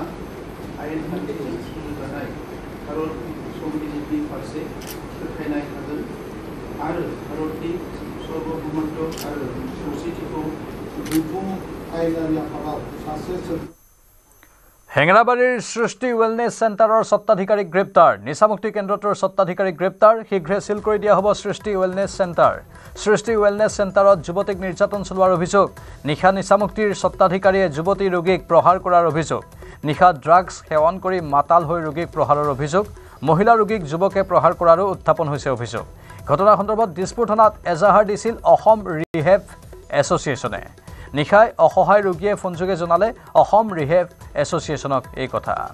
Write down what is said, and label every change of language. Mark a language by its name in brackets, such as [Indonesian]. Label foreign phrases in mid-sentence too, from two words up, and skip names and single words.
[Bodo] आयेन खान्थिजों सोलिजानाय भारत संबिजितनि फारसे फोथायनाय थागोन आरो भारतनि सर्वभौमत्व आरो खौसेथिखौ बिफुं आयेनारि आफादाव सासे [Assamese] হেঙেৰাবাৰীৰ সৃষ্টি ৱেলনেছ চেণ্টাৰৰ স্বত্বাধিকাৰীক গ্ৰেপ্তাৰ নিচামুক্তি কেন্দ্ৰটোৰ স্বত্বাধিকাৰীক গ্ৰেপ্তাৰ শীঘ্ৰে সিল কৰি দিয়া হ'ব সৃষ্টি ৱেলনেছ চেণ্টাৰ সৃষ্টি ৱেলনেছ চেণ্টাৰত যুৱতীক নিৰ্যাতন চলোৱাৰ অভিযোগ নিশা নিচামুক্তিৰ স্বত্বাধিকাৰীয়ে যুৱতী ৰোগীক প্ৰহাৰ কৰাৰ অভিযোগ নিশা ড্ৰাগছ সেৱন কৰি মাতাল হৈ ৰোগীক প্ৰহাৰৰ অভিযোগ মহিলা ৰোগীক যুৱকে প্ৰহাৰ কৰাৰো উত্থাপন হৈছে অভিযোগ ঘটনা সন্দৰ্ভত দিছপুৰ থানাত এজাহাৰ দিছিল অসম ৰিহেব এছ'চিয়েশ্যনে নিশাই অসহায় ৰোগীয়ে ফোনযোগে জনালে অসম ৰিহেব এছ'চিয়েশ্যনক এই কথা